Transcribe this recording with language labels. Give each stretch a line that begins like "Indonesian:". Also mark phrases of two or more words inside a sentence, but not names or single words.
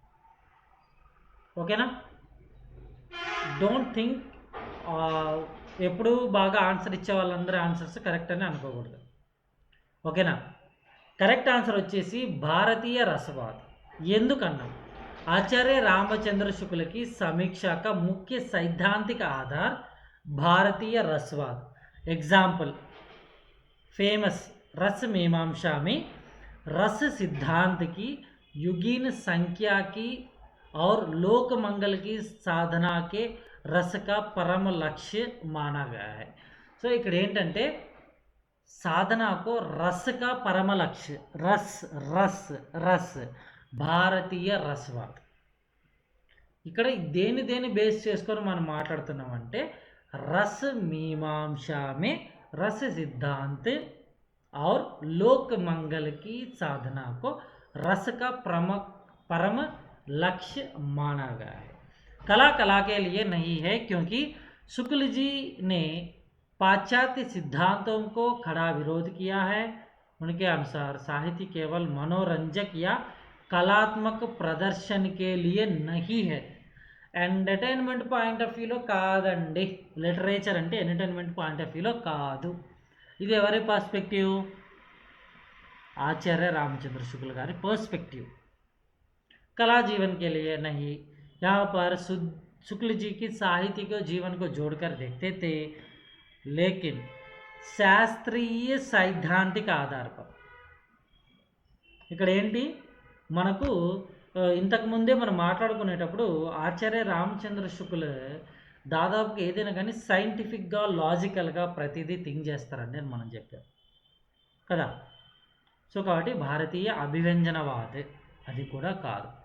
Telugu: ఓకేనా.
English: don't think
Telugu: ఎప్పుడు బాగా ఆన్సర్ ఇచ్చే వాళ్ళందరూ ఆన్సర్స్ కరెక్ట్ అని అనుకోకూడదు. ఓకేనా. కరెక్ట్ ఆన్సర్ వచ్చేసి భారతీయ రసవాద్. ఎందుకన్నా, ఆచార్య రామచంద్ర శుక్ల
Hindi: की समीक्षा का मुख्य सैद्धांतिक आधार भारतीय रसवाद.
English: example famous
Hindi: रस मीमांसा में रस सिद्धांत की युगीन संख्या की और लोक मंगल की साधना के रस का परम लक्ष्य माना गया है.
Telugu: సో ఇక్కడ ఏంటంటే
Hindi: साधना को रस का परम लक्ष्य, रस रस रस భారతీయ రసవాద్.
Telugu: ఇక్కడ దేని దేని బేస్ చేసుకొని మనం మాట్లాడుతున్నామంటే
Hindi: रस मीमांसा में रस सिद्धांत और लोक मंगल की साधना को रस का परम लक्ष्य माना गया है. कला के लिए नहीं है, क्योंकि शुक्ल जी ने पाश्चात्य सिद्धांतों को खड़ा विरोध किया है. उनके अनुसार साहित्य केवल मनोरंजक या कलात्मक प्रदर्शन के लिए नहीं है,
English: entertainment point of view
Telugu: కాదండి. లిటరేచర్ అంటే
English: entertainment point of view
Telugu: కాదు. ఇది ఎవరి పర్స్పెక్టివ్? आचार्य रामचंद्र शुक्ल गारी पर्सपेक्टिव.
Hindi: कला जीवन के लिए नहीं. यहाँ पर शुक्ल जी की साहित्य को जीवन को जोड़कर देखते थे, लेकिन शास्त्रीय सैद्धांतिक आधार पर.
Telugu: ఇక్కడ ఏంటి మనకు ఇంతకుముందే మనం మాట్లాడుకునేటప్పుడు ఆచార్య రామచంద్ర శుక్ల దాదాపుగా ఏదైనా కానీ సైంటిఫిక్గా లాజికల్గా ప్రతిదీ థింక్ చేస్తారండి అని మనం చెప్పాం కదా. సో కాబట్టి భారతీయ అభివ్యంజనవాద్ అది కూడా కాదు.